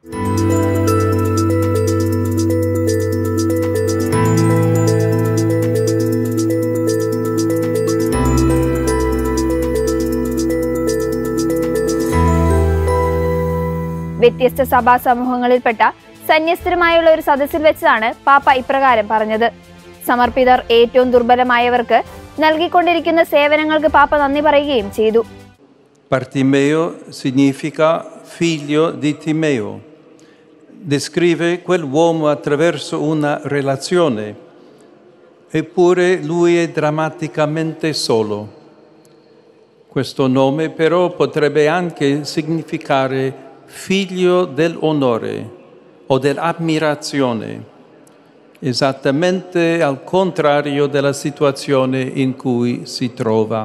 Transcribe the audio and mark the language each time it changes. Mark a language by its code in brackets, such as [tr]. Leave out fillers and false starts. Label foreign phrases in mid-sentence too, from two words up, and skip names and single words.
[ml] വ്യത്യസ്ത സഭാ സമൂഹങ്ങളിൽപ്പെട്ട സന്യസ്തരുമായുള്ള ഒരു സദസ്സിൽ വെച്ചാണ് പാപ്പ ഇപ്രകാരം പറഞ്ഞത്. സമർപ്പിതർ ഏറ്റവും ദുർബലമായവർക്ക് നൽകിക്കൊണ്ടിരിക്കുന്ന സേവനങ്ങൾക്ക് പാപ്പ നന്ദി പറയുകയും ചെയ്തു. [it] Bartimeo significa figlio di Timeo. Descrive quell'uomo attraverso una relazione, eppure lui è drammaticamente solo. Questo nome però potrebbe anche significare figlio dell'onore o dell'ammirazione, esattamente al contrario della situazione in cui si trova.